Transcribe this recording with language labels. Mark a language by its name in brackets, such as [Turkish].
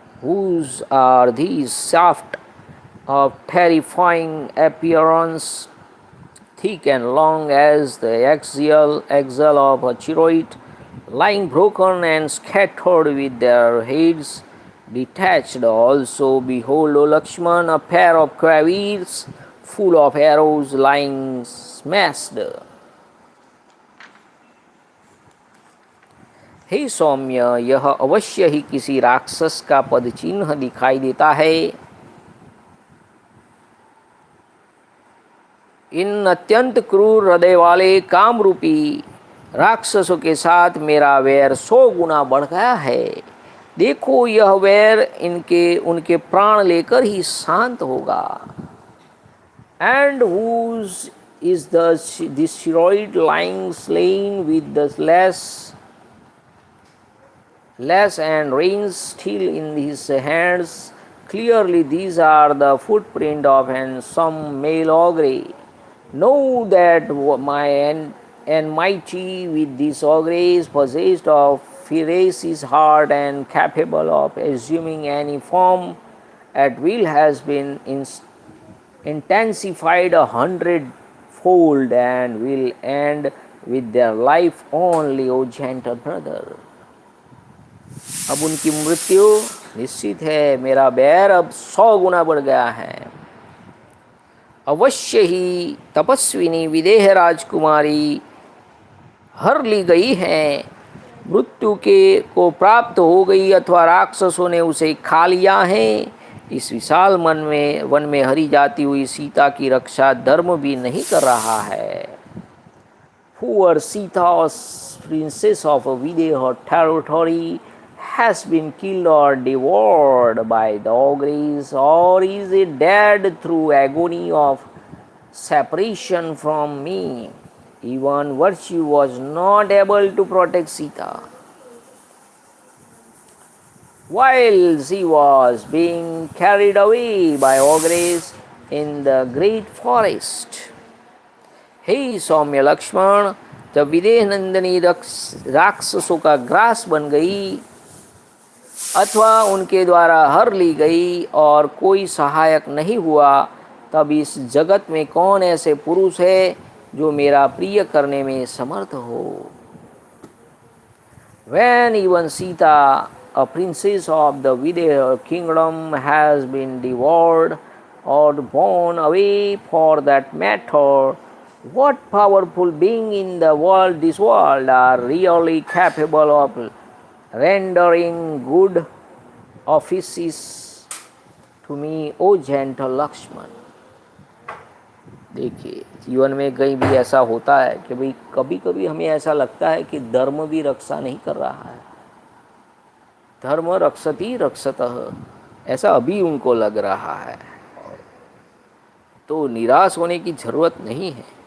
[English] Whose are these shafts of terrifying appearance, thick and long as the axial of a chariot, lying broken and scattered with their heads detached? Also, behold, O Lakshman, a pair of quivers full of arrows lying smashed. [Hindi] हे सौम्य, यह अवश्य ही किसी राक्षस का पद चिन्ह दिखाई देता है। इन अत्यंत क्रूर हृदय वाले काम रूपी राक्षसों के साथ मेरा वैर 100 गुना बढ़ गया है। देखो, यह वैर उनके प्राण लेकर ही शांत होगा। [English] And whose is this chariot lying slain with the lash and reins still in his hands? Clearly these are the footprint of some male ogre. Know that my enmity with this ogre is possessed of ferocious heart and capable of assuming any form at will, has been intensified 100-fold and will end with their life only, O gentle brother. [Hindi] अब उनकी मृत्यु निश्चित है, मेरा बैर अब 100 गुना बढ़ गया है। अवश्य ही तपस्विनी विदेह राजकुमारी हर ली गई है, मृत्यु को प्राप्त हो गई अथवा राक्षसों ने उसे खा लिया है। इस विशाल वन में हरी जाती हुई सीता की रक्षा धर्म भी नहीं कर रहा है। [English] Poor Sita, princess of Videha territory, has been killed or devoured by the ogres, or is it dead through agony of separation from me? Even virtue was not able to protect Sita while she was being carried away by ogres in the great forest. [Hindi] हे सौम्य लक्ष्मण, जब विदेह नंदिनी राक्षसों का grass बन गई अथवा उनके द्वारा हर ली गई और कोई सहायक नहीं हुआ, तब इस जगत में कौन ऐसे पुरुष है जो मेरा प्रिय करने में समर्थ हो? [English] When even Sita, a princess of the Videha kingdom, has been devoured or borne away for that matter, what powerful being in this world are really capable of rendering good offices to me, O gentle Lakshman? [Hindi] देखिए, जीवन में कहीं भी ऐसा होता है कि भाई कभी कभी हमें ऐसा लगता है कि धर्म भी रक्षा नहीं कर रहा है। [Sanskrit] धर्म रक्षति रक्षतः, [Hindi] ऐसा अभी उनको लग रहा है। तो निराश होने की जरूरत नहीं है।